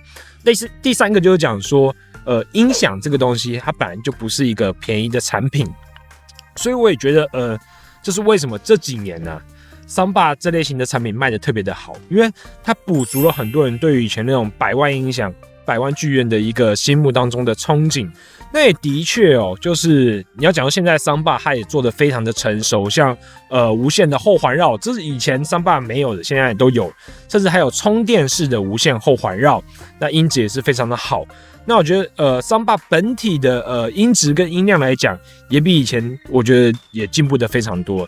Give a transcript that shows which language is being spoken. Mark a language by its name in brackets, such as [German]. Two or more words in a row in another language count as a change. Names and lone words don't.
[Chinese] 類似第三個就是講說，音響這個東西它本來就不是一個便宜的產品，所以我也覺得，這是為什麼這幾年呢，Soundbar這類型的產品賣得特別的好，因為它補足了很多人對於以前那種百萬音響、百萬劇院的一個心目當中的憧憬。那也的確哦，就是你要講到現在Soundbar它也做得非常的成熟，像無線的後環繞，這是以前Soundbar沒有的，現在也都有，甚至還有充電式的無線後環繞，那音質也是非常的好。那我覺得Soundbar本體的音質跟音量來講，也比以前我覺得也進步得非常多。